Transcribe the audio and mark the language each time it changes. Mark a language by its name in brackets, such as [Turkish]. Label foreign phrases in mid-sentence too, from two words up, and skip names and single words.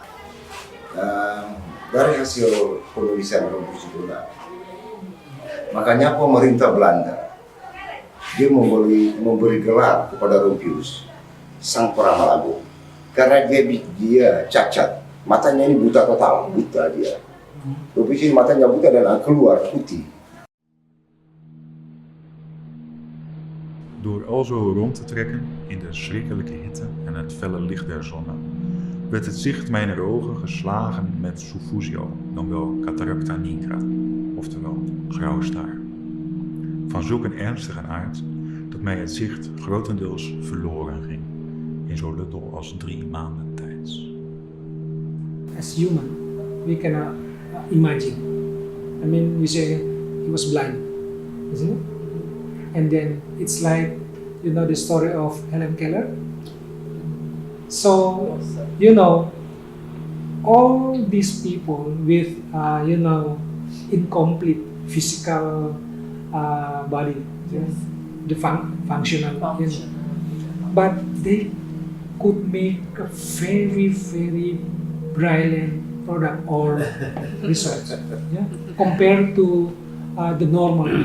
[Indonesian] Dari hasil penulisan Rumpius itu, makanya pemerintah Belanda dia memberi gelar kepada Rumpius sang peramal agung. Karena dia cacat, matanya ini buta total, buta dia. Rufus ini matanya buta dan keluar putih. [Dutch] Door alzo rond te trekken in de schrikkelijke hitte en het felle licht der zonne, werd het zicht mijner ogen geslagen met suffusio, dan wel cataracta nigra, oftewel grauwe staar. Van zulk een ernstige aard dat mij het zicht grotendeels verloren ging, in zo littel als 3 maanden tijds. [English] As human, we cannot imagine. I mean, we say he was blind, isn't it? And then it's like, you know, the story of Helen Keller. So, you know, all these people with, you know, incomplete physical body, the functional, you know, but they could make a very, very brilliant product or result, yeah, compared to the normal.